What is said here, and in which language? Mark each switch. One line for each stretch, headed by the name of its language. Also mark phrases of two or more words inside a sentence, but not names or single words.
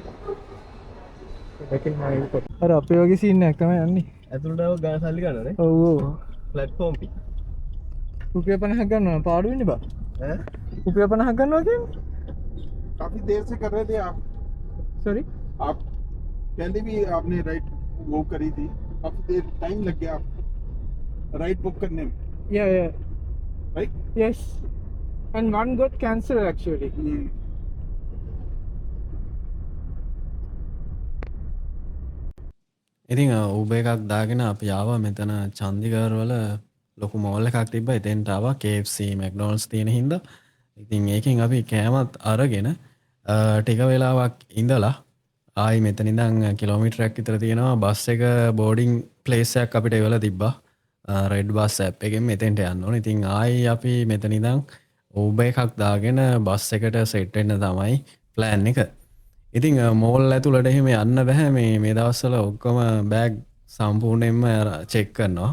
Sinhala: ඒකෙන් මම අර අපේ වගේ සීන් එකක් තමයි යන්නේ. ඇතුළට ආව ගාන සල්ලි ගන්නවනේ. ඔව් ඔව්. ප්ලැට්ෆෝම් පි. රුපියල් 50ක් ගන්නවා පාඩු වෙන්නේ බා.
Hindi: हैं?
Sinhala: රුපියල් 50ක් ගන්නවා කියන්නේ?
Hindi: काफी देर से कर रहे थे आप
English: सॉरी?
Hindi: आप पहले भी आपने राइड वो करी थी काफी देर टाइम लग गया आप
English: ride book
Hindi: करने में
English: Yeah, yeah. राइट Yes. And one got cancelled actually.
Sinhala: ඉතින් ඌබ එකක් දාගෙන අපි ආවා මෙතන චන්දිගර්වල ලොකු මෝල් එකක් තිබ්බ එතෙන්ට ආවා KFC McDonald's තියෙන හින්දා ඉතින් ඒකෙන් අපි කෑමත් අරගෙන ටික වෙලාවක් ඉඳලා ආයි මෙතන ඉඳන් කිලෝමීටරයක් විතර තියෙනවා බස් එක
English: boarding place
Sinhala: එකක් අපිට එවලා තිබ්බා රෙඩ් බස් ඇප් එකෙන් මෙතෙන්ට යන්න ඕනේ ඉතින් ආයි අපි මෙතන ඉඳන් ඌබ එකක් දාගෙන බස් එකට සෙට් වෙන්න තමයි ප්ලෑන් එක ඉතින් මෝල් ඇතුළට එහෙම යන්න බැහැ මේ දවස්වල ඔක්කොම බෑග් සම්පූර්ණයෙන්ම චෙක් කරනවා.